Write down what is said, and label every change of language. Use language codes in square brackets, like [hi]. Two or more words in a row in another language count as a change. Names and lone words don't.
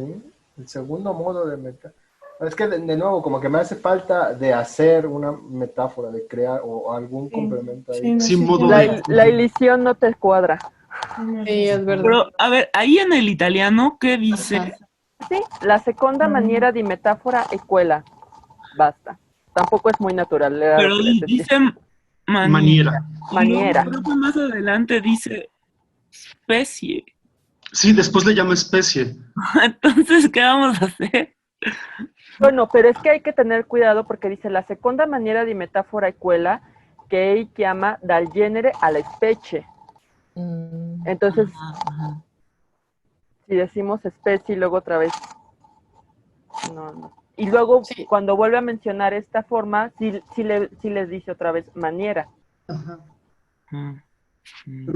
[es] El segundo modo de metáfora. Es que de nuevo, como que me hace falta de hacer una metáfora, de crear o algún complemento ahí. Sí, no, Sin sí, modo tiene de... La elisión no te cuadra. Sí, es verdad. Pero, a ver, ahí en el italiano, ¿qué dice? Ajá. Sí, la segunda manera de metáfora [it] è quella. [es] Basta. Tampoco es muy natural. Era Pero lo que les decía. dice maniera. Maniera. Y Maniera. luego creo que más adelante dice especie. Sí, después le llama especie. Entonces, ¿qué vamos a hacer? Bueno, pero es que hay que tener cuidado porque dice [it] la seconda maniera di metafora è quella che ei chiama dal genere alla specie. [es] Entonces, Ajá. si decimos especie y luego otra vez, no. Y luego, Sí. cuando vuelve a mencionar esta forma, sí les dice otra vez maniera. Ajá. Pero